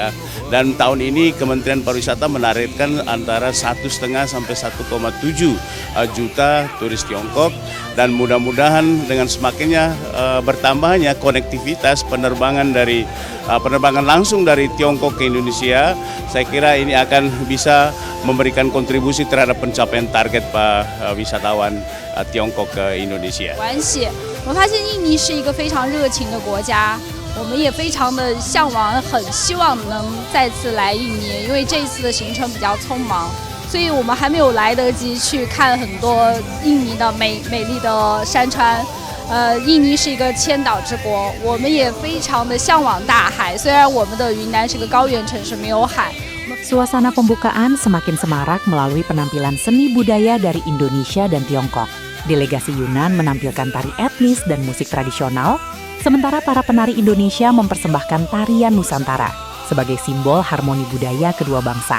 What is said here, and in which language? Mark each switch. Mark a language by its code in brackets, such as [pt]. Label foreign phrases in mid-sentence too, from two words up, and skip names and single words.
[id] Dan tahun ini Kementerian Pariwisata menargetkan antara 1,5 sampai 1,7 juta turis Tiongkok, dan mudah-mudahan dengan semakinnya bertambahnya konektivitas penerbangan langsung dari Tiongkok ke Indonesia, saya kira ini akan bisa memberikan kontribusi terhadap pencapaian target wisatawan Tiongkok ke Indonesia. [zh] 我发现印尼是一个非常热情的国家，我们也非常的向往，很希望能再次来印尼，因为这一次的行程比较匆忙，所以我们还没有来得及去看很多印尼的美丽的山川。印尼是一个千岛之国，我们也非常的向往大海，虽然我们的云南是个高原城市，没有海。 [id] Suasana pembukaan semakin semarak melalui penampilan seni budaya dari Indonesia dan Tiongkok. Delegasi Yunnan menampilkan tari etnis dan musik tradisional, sementara para penari Indonesia mempersembahkan tarian Nusantara sebagai simbol harmoni budaya kedua bangsa.